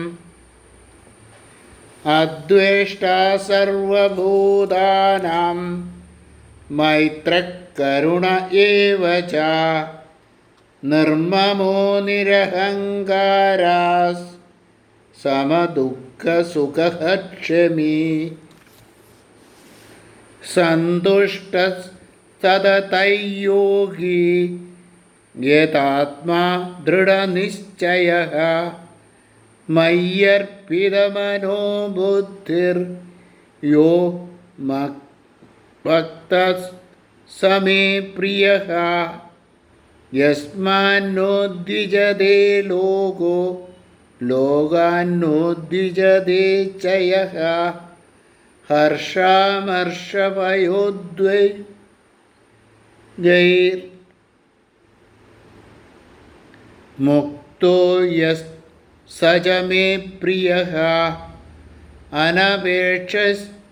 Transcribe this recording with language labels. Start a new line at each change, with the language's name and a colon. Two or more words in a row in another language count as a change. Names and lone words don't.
Sanskrit: अद्वेष्टा सर्वभूतानां मैत्रः करुण एव च निर्ममो निरहङ्कारः समदुःखसुखः क्षमी सन्तुष्टः सततयोगी യഥാത്മാ ദൃഢനിശ്ചയഃ മയ്യർപ്പിതമനോ ബുദ്ധിർ യോ ഭക്തഃ സമേ പ്രിയഃ യസ്മാന്നോദ്വിജതേ ലോകോ ലോകാന്നോദ്വിജതേ ച യഃ ഹർഷാമർഷഭയോദ്വൈർമുക്തോ യസ് സ ച മേ പ്രിയഃ അനപേക്ഷഃ